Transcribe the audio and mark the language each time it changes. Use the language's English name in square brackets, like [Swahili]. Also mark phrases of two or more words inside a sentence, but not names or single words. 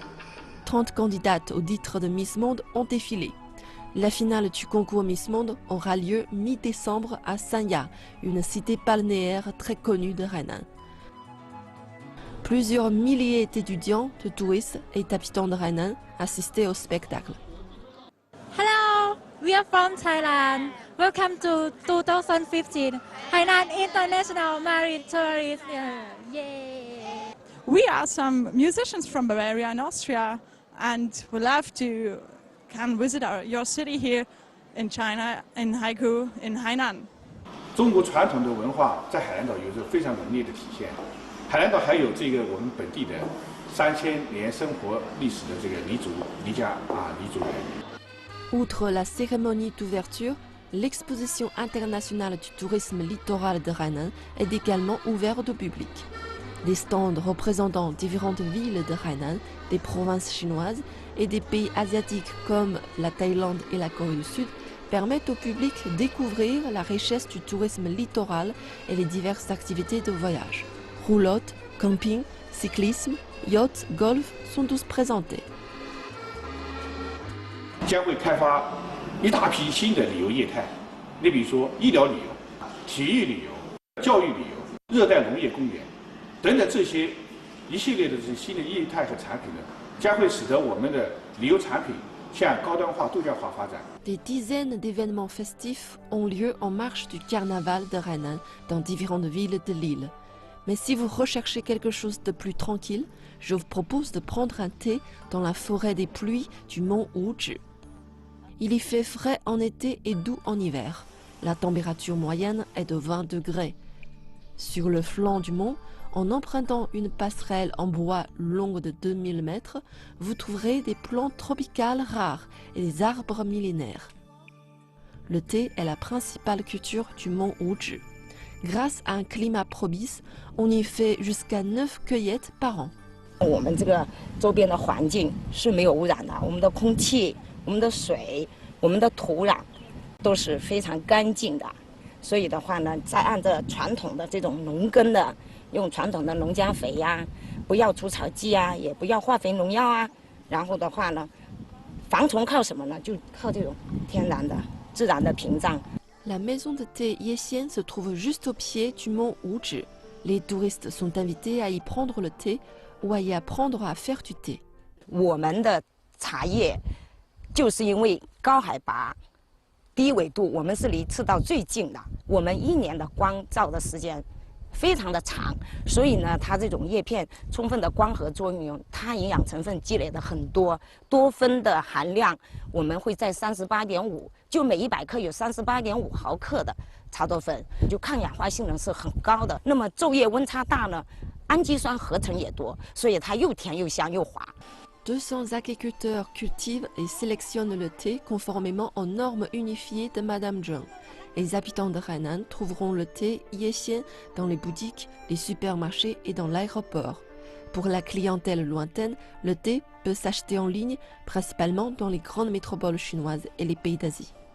[French] 30 candidates au titre de Miss Monde ont défilé. La finale du concours Miss Monde aura lieu mi-décembre à Sanya, une cité balnéaire très connue de Hainan. Plusieurs milliers d'étudiants, de touristes et d'habitants de Hainan assistaient au spectacle. [English] Hello, we are from Thailand. Welcome to 2015 Hainan International Marine Tourism. Yeah. We are some musicians from Bavaria and Austria, and we love to come visit your city here in China, in Haikou, in Hainan. [Chinese] 中国传统的文化在海南岛有着非常浓烈的体现。海南岛还有这个我们本地的3000年生活历史的这个黎族人。 [French] Outre la cérémonie d'ouverture, l'exposition internationale du tourisme littoral de Hainan est également ouverte au public. Des stands représentant différentes villes de Hainan, des provinces chinoises et des pays asiatiques comme la Thaïlande et la Corée du Sud permettent au public de découvrir la richesse du tourisme littoral et les diverses activités de voyage. Roulotte, camping, cyclisme, yacht, golf sont tous présentés. [Chinese] 将会开发一大批新的旅游业态，你比如说医疗旅游、体育旅游、教育旅游、热带农业公园等等这些一系列的这些新的业态和产品呢，将会使得我们的旅游产品向高端化、度假化发展。 [French] Des dizaines d'événements festifs ont lieu en marge du carnaval de Hainan dans différentes villes de l'île. Mais si vous recherchez quelque chose de plus tranquille, je vous propose de prendre un thé dans la forêt des pluies du mont Wuzhi. Il y fait frais en été et doux en hiver. La température moyenne est de 20 degrés. Sur le flanc du mont, en empruntant une passerelle en bois longue de 2000 mètres, vous trouverez des plantes tropicales rares et des arbres millénaires. Le thé est la principale culture du mont Wuzhi. Grâce à un climat propice, on y fait jusqu'à 9 cueillettes par an. [Chinese] 我们这个周边的环境是没有污染的，我们的空气、我们的水、我们的土壤都是非常干净的。所以的话呢，再按照传统的这种农耕的，用传统的农家肥呀，不要除草剂啊，也不要化肥农药啊。然后的话呢，防虫靠什么呢？就靠这种天然的、自然的屏障。 [French] La maison de thé Yessian se trouve juste au pied du mont Wuzhi. Les touristes sont invités à y prendre le thé ou à y apprendre à faire du thé. [Chinese] 我们的茶叶就是因为高海拔、低纬度，我们是离赤道最近的，我们一年的光照的时间非常的长，所以呢，它这种叶片充分的光合作用，它营养成分积累的很多，多酚的含量我们会在38.5，就每100克有38.5毫克的茶多酚，就抗氧化性能是很高的。那么昼夜温差大呢，氨基酸合成也多，所以它又甜又香又滑。 [French] 200 agriculteurs cultivent et sélectionnent le thé conformément aux normes unifiées de Madame Zheng. Les habitants de Hainan trouveront le thé Yessian dans les boutiques, les supermarchés et dans l'aéroport. Pour la clientèle lointaine, le thé peut s'acheter en ligne, principalement dans les grandes métropoles chinoises et les pays d'Asie.